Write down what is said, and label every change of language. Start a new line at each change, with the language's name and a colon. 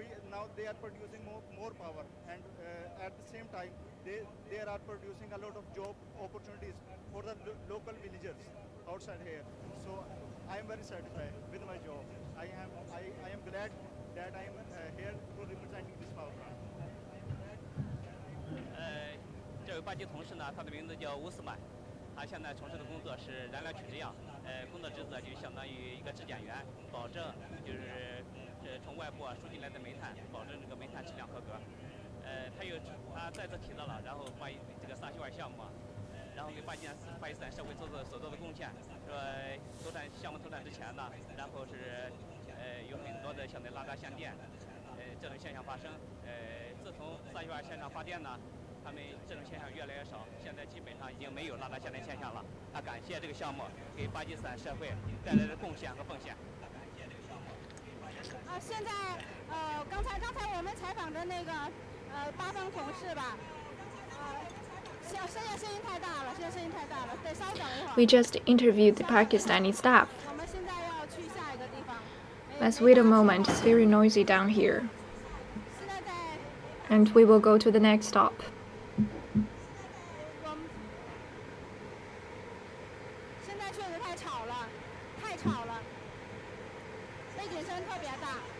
English: now they are producing more power, and at the same time they are producing a lot of job opportunities for the local villagers outside here. So I am very satisfied with my job. I am glad that I am here to representing this power plant.
Chinese: 这位巴基同事呢，他的名字叫乌斯曼，他现在从事的工作是燃料取质样，工作职责就相当于一个质检员，保证就是从外部输进来的煤炭，保证这个煤炭质量合格。他再次提到了，然后把这个萨希瓦尔项目，然后给巴基斯坦社会所做的贡献，说项目投产之前呢，然后是有很多的像那拉达限电，这种现象发生。自从萨希瓦尔线上发电呢。他们这种现象越来越少，现在基本上已经没有拉达限电现象了。他感谢这个项目给巴基斯坦社会带来的贡献和奉献。现在刚才我们采访的那个巴方同事吧，现在声音太大了，得稍等一会儿。
English: We just interviewed the Pakistani staff.
Chinese: 我们现在要去下一个地方。
English: Let's wait a moment. It's very noisy down here. And we will go to the next stop.
Chinese: 现在确实太吵了，背景声特别大。